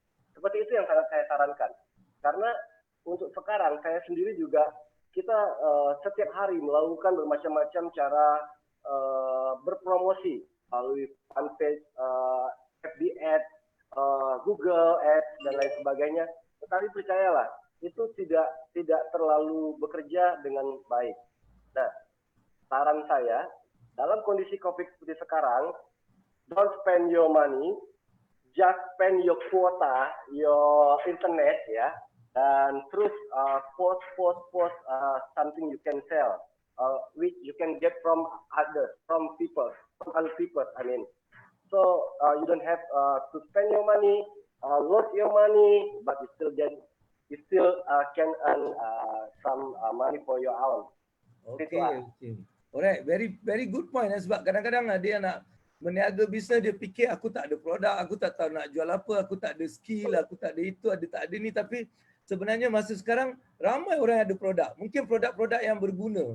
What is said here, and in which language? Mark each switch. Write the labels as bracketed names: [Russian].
[Indonesian] Seperti itu yang sangat saya sarankan. Karena untuk sekarang saya sendiri juga kita setiap hari melakukan bermacam-macam cara berpromosi melalui fanpage, FB Ads, Google Ads dan lain sebagainya. Tetapi percayalah, itu tidak terlalu bekerja dengan baik. Nah, saran saya, dalam kondisi COVID seperti sekarang, [English] don't spend your money, just spend your quota, your internet ya, [Indonesian] dan terus [English] post something you can sell, which you can get from others, from other people. I mean, so you don't have to spend your money, lose your money, but you still can earn some money for your own. Okay. Alright, very good point. [Malay] Sebab kadang-kadang dia nak berniaga bisnes, dia fikir aku tak ada produk, aku tak tahu nak jual apa, aku tak ada skill, aku tak ada itu, tak ada ni. Tapi sebenarnya masa sekarang ramai orang yang ada produk. Mungkin produk-produk yang berguna.